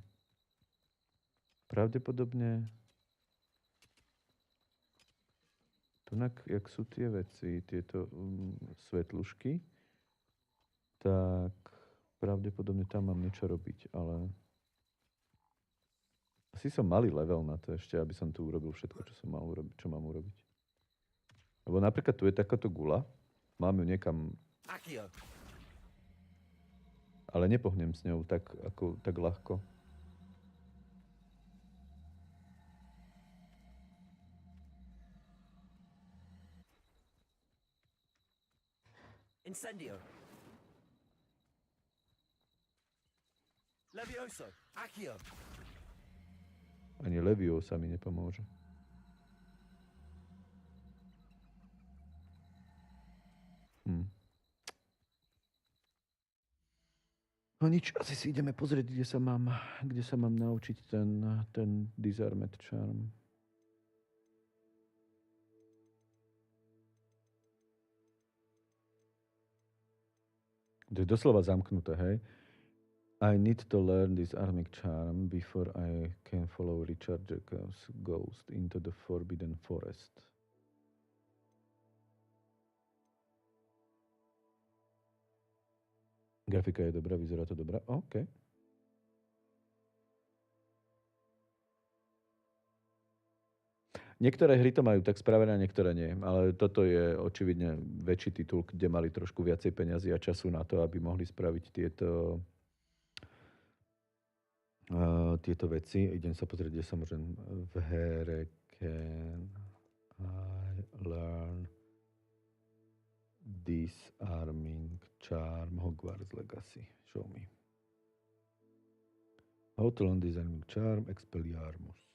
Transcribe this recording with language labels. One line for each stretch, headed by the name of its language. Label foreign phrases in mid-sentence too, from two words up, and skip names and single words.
Slovak: Pravdepodobne tunak, jak sú tie veci, tieto svetlušky, tak pravdepodobne tam mám niečo robiť, ale asi som malý level na to ešte, aby som tu urobil všetko, čo som mal urobiť, čo mám urobiť. Lebo napríklad tu je takáto gula, mám ju niekam, ale nepohnem s ňou tak ľahko. Incendio. Levioso. Accio. Ani Leviosa mi nepomôže. No nič, asi si ideme pozrieť, kde sa mám naučiť ten
English: Disarmed Charm.
Slovak: To je doslova zamknuté, hej?
English: I need to learn this Disarming Charm before I can follow Richard Jacobs' ghost into the Forbidden Forest.
Slovak: Grafika je dobrá, vyzerá to dobrá. OK. Niektoré hry to majú tak spravené, niektoré nie. Ale toto je očividne väčší titul, kde mali trošku viacej peňazí a času na to, aby mohli spraviť tieto veci. Idem sa pozrieť, kde sa môžem v
English: here can I learn Disarming Charm Hogwarts Legacy. Show me. How to learn Disarming Charm Expelliarmus.